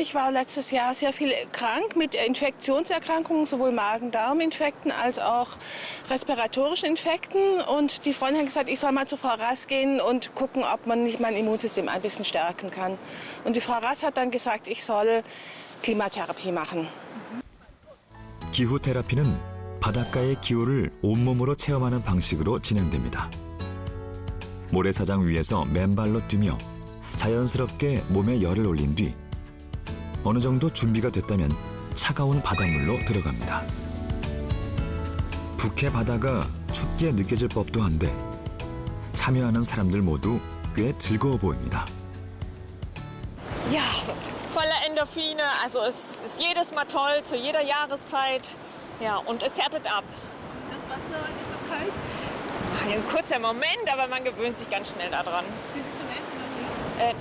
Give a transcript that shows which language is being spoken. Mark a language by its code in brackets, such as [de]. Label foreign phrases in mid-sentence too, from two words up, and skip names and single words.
[de] Ich war letztes Jahr sehr viel krank mit Infektionserkrankungen, sowohl Magen-Darm-Infekten als auch respiratorischen Infekten. Und die Freundin hat gesagt, ich soll mal zu Frau Rast gehen und gucken, ob man nicht mein Immunsystem ein bisschen stärken kann. Und die Frau Rast hat dann gesagt, ich soll Klimatherapie machen. [ko] 기후 테라피는 바닷가의 기후를 온몸으로 체험하는 방식으로 진행됩니다. 모래사장 위에서 맨발로 뛰며 자연스럽게 몸에 열을 올린 뒤 어느 정도 준비가 됐다면 차가운 바닷물로 들어갑니다. 북해 바다가 춥게 느껴질 법도 한데 참여하는 사람들 모두 꽤 즐거워 보입니다. [de] Ja, voller Endorphine. Also es ist jedes Mal toll, zu jeder Jahreszeit. Ja, und es härtet ab. Das Wasser ist so kalt? Ein kurzer Moment, aber man gewöhnt sich ganz schnell daran. Sind Sie zum ersten Mal hier?